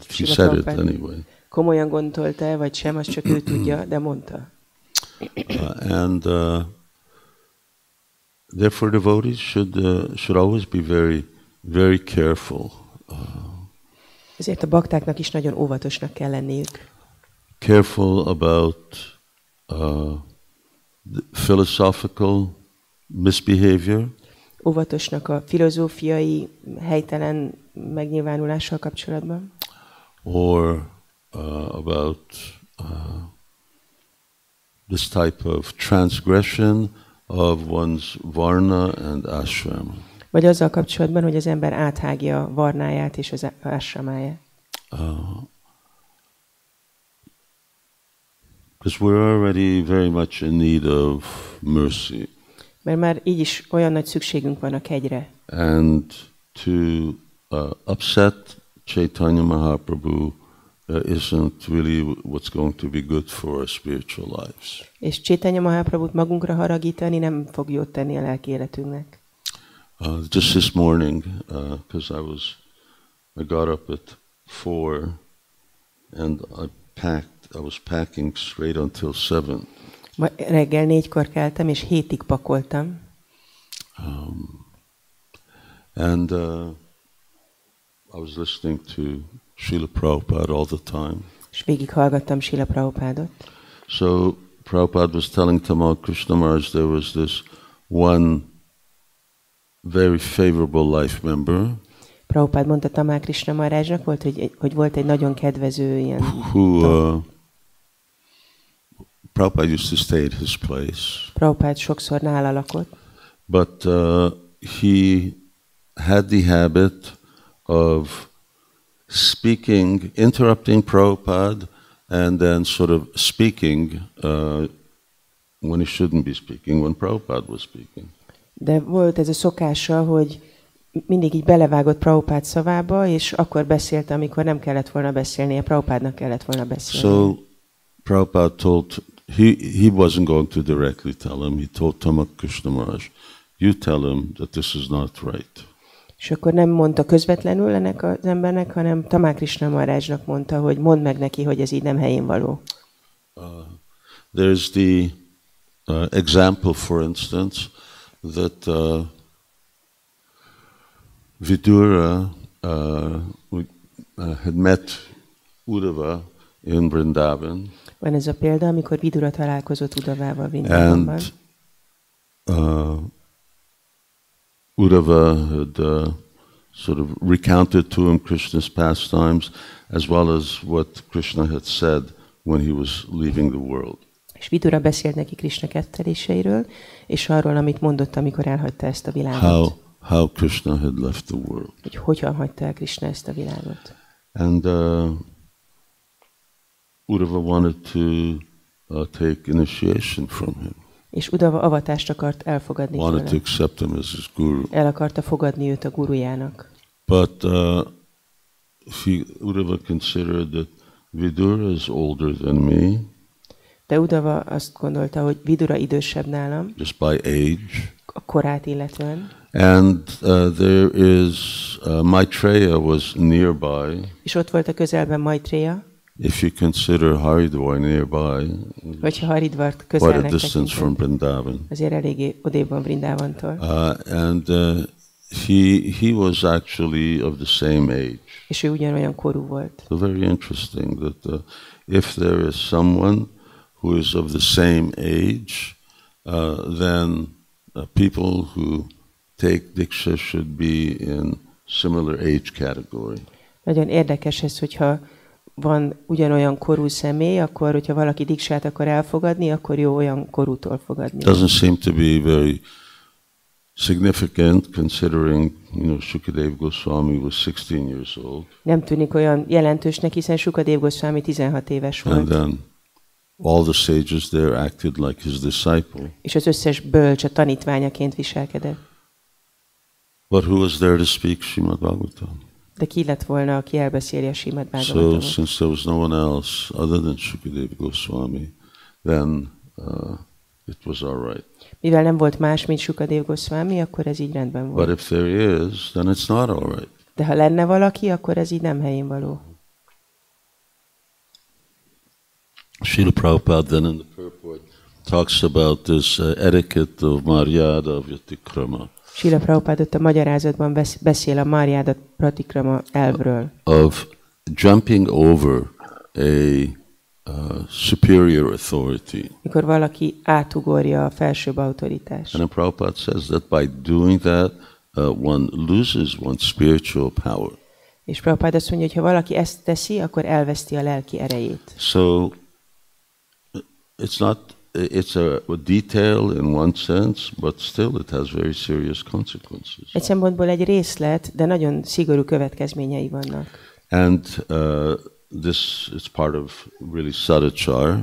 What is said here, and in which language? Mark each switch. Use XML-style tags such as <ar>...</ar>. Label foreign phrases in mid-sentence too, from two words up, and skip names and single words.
<en>But he Srila said it Prabhupada anyway.</en> <hu>komolyan gondolta, vagy sem, azt csak ő tudja, de mondta.</hu> <en>And therefore, devotees should always be very, very careful.</en> <hu>Ezért a baktáknak is nagyon óvatosnak kell lenniük.</hu> <en>careful about the philosophical misbehavior.</en> <hu>Óvatosnak a filozófiai helytelen megnyilvánulással kapcsolatban.</hu> <en>Or about this type of transgression of one's varna and ashrama.</en> <hu>Vagy azzal kapcsolatban, hogy az ember áthágja a varnáját és az ashramáját.</hu> <en>Because we're already very much in need of mercy.</en> <hu>Mert már így is olyan nagy szükségünk van a kegyre.</hu> <en>And to upset Caitanya Mahaprabhu isn't really what's going to be good for our spiritual lives.</en> <hu>És Caitanya Mahaprabhut magunkra haragítani nem fog jót tenni a lelki életünknek.</hu> <en>Just this morning, because I got up at 4 and I was packing straight until 7.</en> <hu>Ma reggel 4-kor keltem, és 7-ig pakoltam.</hu> <en>And I was listening to Srila Prabhupada all the time.</en> <hu>És végighallgattam Srila Prabhupádot.</hu> <en>So Prabhupada was telling Tamal Krishna Maharaj there was this one very favorable life member.</en> <hu>Prabhupád mondta Tamal Krishna Maharajnak, hogy volt egy nagyon kedvező ilyen</hu> <en>Prabhupada used to stay at his place.</en> <hu>Prabhupád sokszor nála lakott.</hu> <en>But he had the habit of speaking, interrupting Prabhupada, and then sort of speaking when he shouldn't be speaking, when Prabhupada was speaking.</en> <hu>De volt ez a szokása, hogy mindig így belevágott Prabhupád szavába, és akkor beszélt, amikor nem kellett volna beszélnie, Prabhupádnak kellett volna beszélnie.</hu> <en>So Prabhupada told, he wasn't going to directly tell him, he told Tamal Krishna Maharaj, you tell him that this is not right.</en> <hu>És akkor nem mondta közvetlenül ennek az embernek, hanem Tamal Krishna Maharajnak mondta, hogy mondd meg neki, hogy ez így nem helyén való.</hu> <en>There's the example, for instance, that Vidura had met Uddhava in Vrindavan.</en> <hu>Van ez a példa, amikor Vidura találkozott Uddhavával Vrindavanban.</hu> <en>And Uddhava had sort of recounted to him Krishna's pastimes, as well as what Krishna had said when he was leaving the world.</en> <hu>És Vidura beszélt neki Krishna ketteléseiről, és arról, amit mondott, amikor elhagyta ezt a világot.</hu> <en>How Krishna had left the world.</en> <hu>Hogy hogyan hagyta el Krishna ezt a világot.</hu> <en>And Uddhava wanted to take initiation from him.</en> <hu>És Uddhava avatást akart elfogadni tőle.</hu> <en>Wanted to accept him as his guru.</en> <hu>El akarta fogadni őt a gurujának.</hu> <en>But Uddhava considered that Vidura is older than me.</en> <hu>De Uddhava azt gondolta, hogy Vidura idősebb nálam.</hu> <en>Just by age.</en> <hu>A korát illetően.</hu> <en>And there is Maitreya was nearby.</en> <hu>És ott volt a közelben Maitreya.</hu> <en>If you consider Haridwar nearby,</en> <hu>hogyha Haridvart</hu> <en>quite a</en> <hu>közelnek</hu> <en>distance from Vrindavan.</en> <hu>Azért eléggé odébb van Vrindavantól.</hu> <en>And he was actually of the same age.</en> <hu>És ő ugyanolyan korú volt.</hu> <en>So very interesting that if there is someone who is of the same age, then people who take Diksha should be in similar age category.</en> <hu>Nagyon érdekes ez, hogyha van ugyanolyan korú személy, akkor, hogyha valaki diksát akar elfogadni, akkor jó olyan korútól fogadni.</hu> <en>Doesn't seem to be very significant considering, Shukadev Goswami was 16 years old.</en> <hu>Nem tűnik olyan jelentősnek, hiszen Shukadev Goswami 16 éves volt.</hu> <en>And then all the sages there acted like his disciple.</en> <hu>És az összes bölcs a tanítványaként viselkedett.</hu> <en>But who was there to speak Srimad Bhagavatam?</en> <hu>De ki lett volna, aki elbeszéli a Srimad Bhagavatamot?</hu> <en>So since there was no one else other than Shukadev Goswami, then it was all right.</en> <hu>Mivel nem volt más, mint Shukadev Goswami, akkor ez így rendben volt.</hu> <en>But if there is, then it's not all right.</en> <hu>De ha lenne valaki, akkor ez így nem helyén való.</hu> <en>Srila Prabhupada then in the purport talks about this etiquette of</en> <sa>Maryada Vyatikrama.</sa> <hu>Srila Prabhupada ott a magyarázatban beszél a</hu> <sa>Maryada Pratikrama</sa> <hu>elvről.</hu> <en>Of jumping over superior authority.</en> <hu>Mikor valaki átugorja a felsőbb autoritást.</hu> <en>And Prabhupada says that by doing that, one loses one's spiritual power.</en> <hu>És Prabhupada azt mondja, hogy ha valaki ezt teszi, akkor elveszti a lelki erejét.</hu> <en>So it's a detail in one sense, but still it has very serious consequences.</en> <hu>Egy szempontból egy részlet, de nagyon szigorú következményei vannak.</hu> <en>And this is part of really sadachar.</en>